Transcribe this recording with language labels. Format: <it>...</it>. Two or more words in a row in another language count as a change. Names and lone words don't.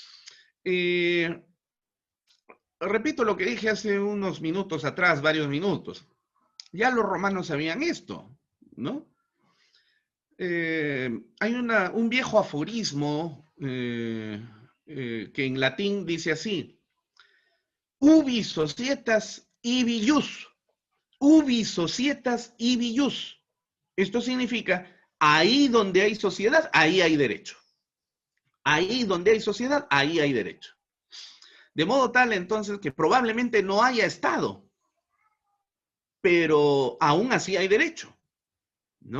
<es>Repito lo que dije hace unos minutos atrás, varios minutos. Ya los romanos sabían esto, ¿no? Hay un viejo aforismo que en latín dice así:</es> <la>ubi societas ibi jus, ubi societas ibi jus.</la> <es>Esto significa, ahí donde hay sociedad, ahí hay derecho. Ahí donde hay sociedad, ahí hay derecho. De modo tal, entonces, que probablemente no haya Estado, pero aún así hay derecho, ¿no?</es>